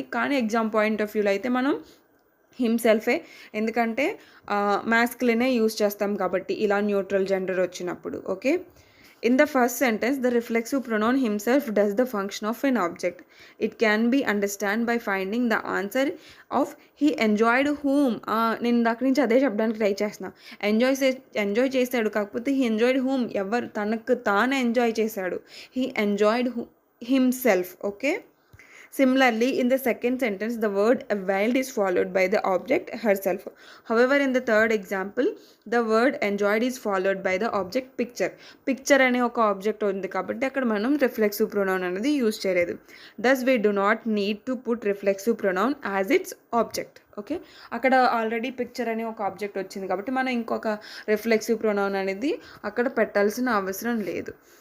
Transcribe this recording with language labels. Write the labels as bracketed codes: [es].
[te] కానీ exam point of వ్యూలో అయితే మనం హిమ్సెల్ఫే, ఎందుకంటే మ్యాస్కులినే యూజ్ చేస్తాం కాబట్టి ఇలా న్యూట్రల్ జెండర్ వచ్చినప్పుడు. Okay. [en] In the first sentence, the reflexive pronoun himself does the function of an object. It can be understood by finding the answer of he enjoyed whom. [te] నేను దాకా నుంచి అదే చెప్పడానికి ట్రై చేస్తున్నా. ఎంజాయ్ చేశాడు, కాకపోతే [en] he enjoyed whom, [te] ఎవరు తనకు తాను ఎంజాయ్ చేశాడు. [en] he enjoyed himself. Okay. Similarly, in the second sentence, the word availed is followed by the object herself. However, in the third example, the word enjoyed is followed by the object picture. [te] Picture అనే ఒక object ఉంది కాబట్టి అక్కడ మనం reflexive pronoun అనేది use చేయలేదు. [en] Thus, we do not need to put reflexive pronoun as its object. [te] Okay. అక్కడ already picture అనే ఒక ఆబ్జెక్ట్ వచ్చింది కాబట్టి మనం ఇంకొక రిఫ్లెక్సివ్ ప్రొనౌన్ అనేది అక్కడ పెట్టాల్సిన అవసరం లేదు.